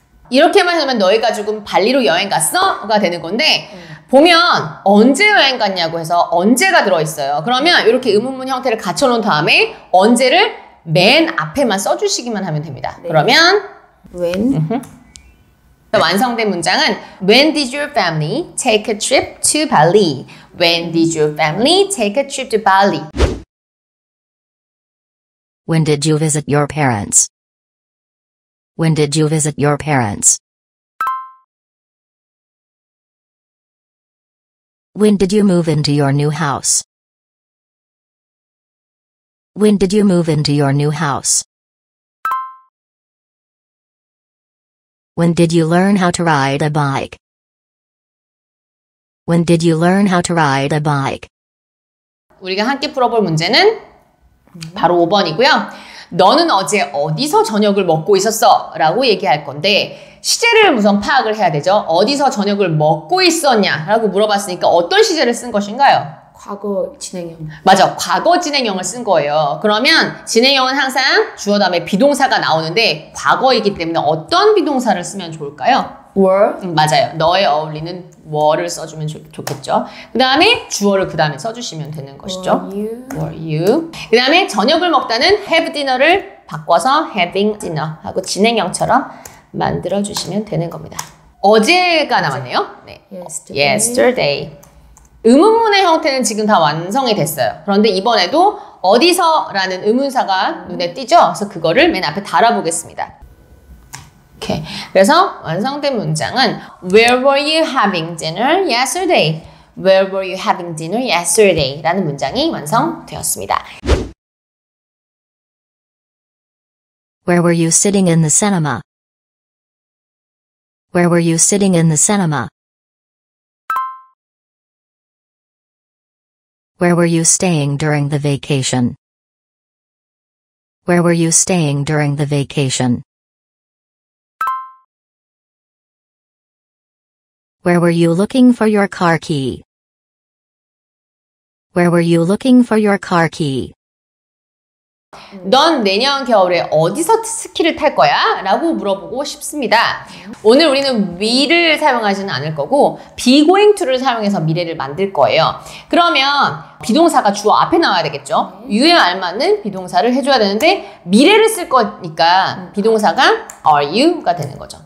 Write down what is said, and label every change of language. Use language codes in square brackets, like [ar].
[ko] 이렇게만 하면 너희 가족은 발리로 여행 갔어? 가 되는 건데 보면 언제 여행 갔냐고 해서 언제가 들어있어요. 그러면 이렇게 의문문 형태를 갖춰놓은 다음에 언제를 맨 앞에만 써주시기만 하면 됩니다. 그러면 [en] when [ko] 완성된 문장은 [en] When did your family take a trip to Bali? When did your family take a trip to Bali? When did you visit your parents? When did you visit your parents? When did you move into your new house? When did you move into your new house? When did you learn how to ride a bike? When did you learn how to ride a bike? [ko] 우리가 함께 풀어볼 문제는 바로 5번이고요. 너는 어제 어디서 저녁을 먹고 있었어? 라고 얘기할 건데 시제를 우선 파악을 해야 되죠. 어디서 저녁을 먹고 있었냐? 라고 물어봤으니까 어떤 시제를 쓴 것인가요? 과거 진행형. 맞아. 과거 진행형을 쓴 거예요. 그러면 진행형은 항상 주어 다음에 비동사가 나오는데 과거이기 때문에 어떤 비동사를 쓰면 좋을까요? [en] were. [ko] 맞아요. 너에 어울리는 were를 써주면 좋겠죠. 그 다음에 주어를 그 다음에 써주시면 되는 것이죠. [en] were you. were you. [ko] 그 다음에 저녁을 먹다는 [en] have dinner [ko] 를 바꿔서 [en] having dinner [ko] 하고 진행형처럼 만들어주시면 되는 겁니다. 어제가 남았네요. 네. yesterday. 의문문의 형태는 지금 다 완성이 됐어요. 그런데 이번에도 어디서라는 의문사가 눈에 띄죠? 그래서 그거를 맨 앞에 달아보겠습니다. 오케이. 그래서 완성된 문장은 [en] Where were you having dinner yesterday? Where were you having dinner yesterday? [ko] 라는 문장이 완성되었습니다. [en] Where were you sitting in the cinema? Where were you sitting in the cinema? Where were you staying during the vacation? Where were you staying during the vacation? Where were you looking for your car key? Where were you looking for your car key? [ko] 넌 내년 겨울에 어디서 스키를 탈 거야? 라고 물어보고 싶습니다. 오늘 우리는 will을 사용하지는 않을 거고 [en] be going to [ko] 를 사용해서 미래를 만들 거예요. 그러면 비동사가 주어 앞에 나와야 되겠죠? you에 알맞는 비동사를 해줘야 되는데 미래를 쓸 거니까 비동사가 [en] are you [ko] 가 되는 거죠.